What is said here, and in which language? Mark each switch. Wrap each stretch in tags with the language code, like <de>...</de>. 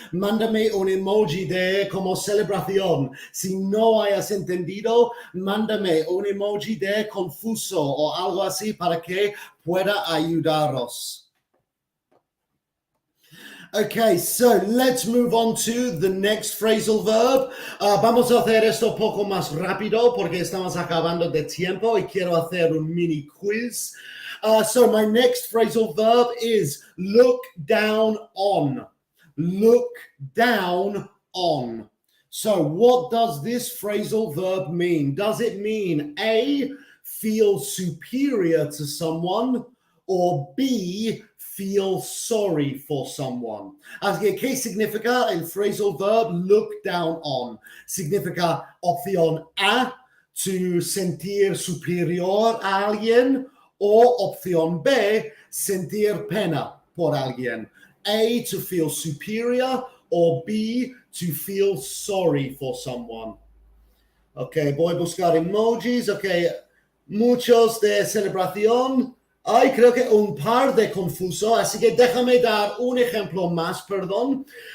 <es>Mándame un emoji de como celebración. Si no hayas entendido, mándame un emoji de confuso o algo así para que pueda ayudaros.</es> <en>Okay, so let's move on to the next phrasal verb.</en> <es>Vamos a hacer esto un poco más rápido porque estamos acabando de tiempo y quiero hacer un mini quiz.</es> <en>So my next phrasal verb is look down on. Look down on. So what does this phrasal verb mean? Does it mean A, feel superior to someone, or B, feel sorry for someone?</en> <es>Así que, ¿qué significa el phrasal verb look down on? Significa opción A, to sentir superior a alguien, o opción B, sentir pena por alguien.</es> <en>A, to feel superior, or B, to feel sorry for someone.</en> <es>Ok, voy a buscar emojis. Ok, muchos de celebración. Ay, creo que un par de confuso, así que déjame dar un ejemplo más, perdón.</es>